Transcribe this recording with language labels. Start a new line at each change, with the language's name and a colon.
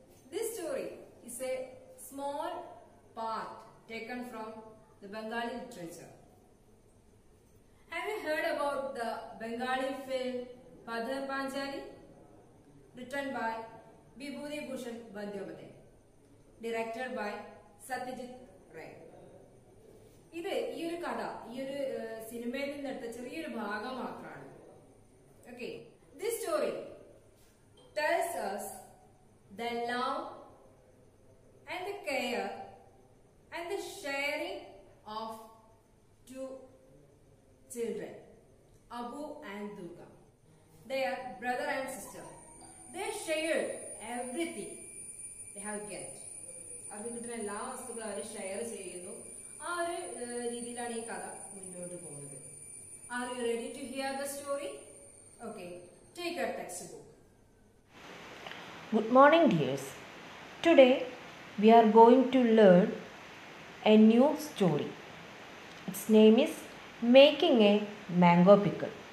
English: This story is a small part taken from the Bengali literature. Have you heard about the Bengali film Padhar Panchali? Written by Bibhuti Bhushan Bandyopadhyay, directed by Satyajit Ray.
Malayalam: ഇത് ഈ ഒരു കഥ ഈ ഒരു സിനിമയിൽ നിന്നെടുത്ത ചെറിയൊരു ഭാഗം മാത്രമാണ്.
English: Okay, this story tells us the love and the care and the sharing of two children, Abu and Durga. They are brother and sister. They shared everything they have get.
Malayalam: അവർക്ക് കിട്ടുന്ന എല്ലാ വസ്തുക്കളും അവർ ഷെയർ ചെയ്യുന്നു. ആ ഒരു രീതിയിലാണ് ഈ കഥ മുന്നോട്ട് പോകുന്നത്.
English: Are you ready to hear the story? Okay, take your textbook. Good morning dears. Today we are going to learn a new story. Its name is Making a Mango Pickle.